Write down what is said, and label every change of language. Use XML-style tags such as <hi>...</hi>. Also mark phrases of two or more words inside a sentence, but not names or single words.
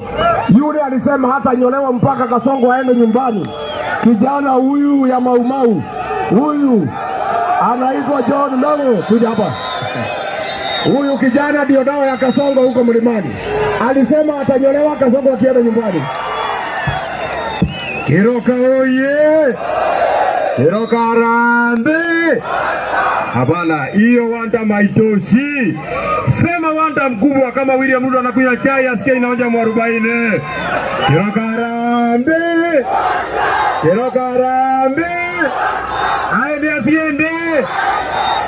<sw>Yule alisema hata nyolewa mpaka Kasongo aende nyumbani. Kijana huyu ya Maumau, huyu anaitwa John Ndongo, kuja hapa. Huyu kijana ndio dawa ya Kasongo huko mlimani. Alisema atanyolewa Kasongo akienda nyumbani. Keroka oye! Keroka Harambee! Hapana, hiyo wanda maitoshi. Sema wanda mkubwa kama William Ruto anakunywa chai asikie inaonja mwarobaini. Keroka Harambee! Keroka Harambee! Aende asiende!</sw>